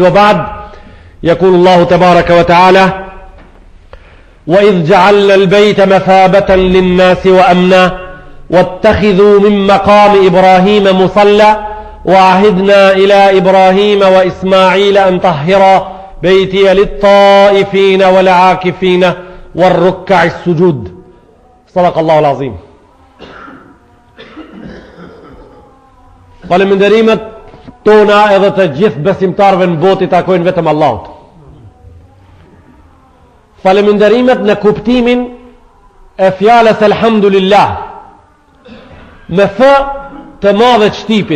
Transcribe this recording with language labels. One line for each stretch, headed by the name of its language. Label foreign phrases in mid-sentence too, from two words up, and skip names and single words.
Arabic: وبعد، يقول الله تبارك وتعالى: وإذ جعلنا البيت مثابة للناس وأمنا واتخذوا من مقام إبراهيم مصلى وعهدنا إلى إبراهيم وإسماعيل أن طهرا بيتي للطائفين والعاكفين والركع السجود. صدق الله العظيم.
Albanian: Falënderimet tona edhe të gjithë besimtarëve në botë i takojnë vetëm Allahut. Falënderimet në kuptimin e fjalës elhamdulillah, me f të madhe të shtipit.